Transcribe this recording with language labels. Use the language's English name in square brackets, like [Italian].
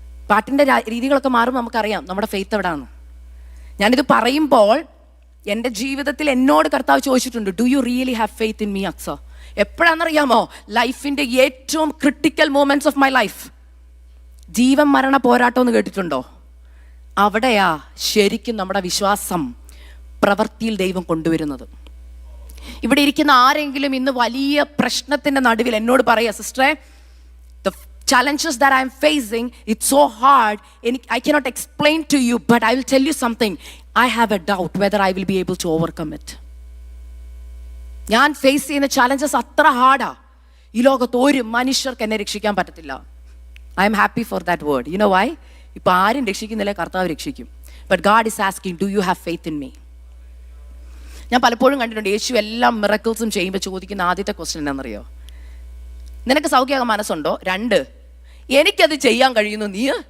[Malayalam] പാട്ടിൻ്റെ രീതികളൊക്കെ മാറുമ്പോൾ നമുക്കറിയാം നമ്മുടെ ഫെയ്ത്ത് എവിടാന്ന്. ഞാനിത് പറയുമ്പോൾ എൻ്റെ ജീവിതത്തിൽ എന്നോട് കർത്താവ് ചോദിച്ചിട്ടുണ്ട്, [English] do you really have faith in me [Malayalam] അക്സ? എപ്പോഴാണെന്നറിയാമോ? ലൈഫിൻ്റെ ഏറ്റവും [English] Critical moments of my life. [Malayalam] ജീവൻ മരണ പോരാട്ടം എന്ന് കേട്ടിട്ടുണ്ടോ? അവിടെയാ ശരിക്കും നമ്മുടെ വിശ്വാസം പ്രവൃത്തിയിൽ ദൈവം കൊണ്ടുവരുന്നത്. ഇവിടെ ഇരിക്കുന്ന ആരെങ്കിലും ഇന്ന് വലിയ പ്രശ്നത്തിൻ്റെ നടുവിൽ എന്നോട് പറയാ, സിസ്റ്ററെ, [English] the challenges that I am facing, it's so hard, I cannot explain to you, but I will tell you something, I have a doubt whether I will be able to overcome it. [Malayalam] ഞാൻ face ചെയ്യുന്ന challenges അത്ര ഹാർഡാ, ഈ ലോകത്ത് ഒരു മനുഷ്യർക്ക് എന്നെ രക്ഷിക്കാൻ പറ്റത്തില്ല. [English] I am happy for that word. You know why? [Malayalam] ഇപ്പം ആരും രക്ഷിക്കുന്നില്ല, കർത്താവ് രക്ഷിക്കും. [English] But God is asking, do you have faith in me? [Malayalam] ഞാൻ പലപ്പോഴും കണ്ടിട്ടുണ്ട് യേശു എല്ലാ മിറക്കിൾസും ചെയ്യുമ്പോൾ ചോദിക്കുന്ന ആദ്യത്തെ ക്വസ്റ്റ്യൻ എന്താണെന്നറിയോ? നിനക്ക് സൗഖ്യമാകാൻ മനസ്സുണ്ടോ? 2, എനിക്കത് ചെയ്യാൻ കഴിയുന്നു, നീ?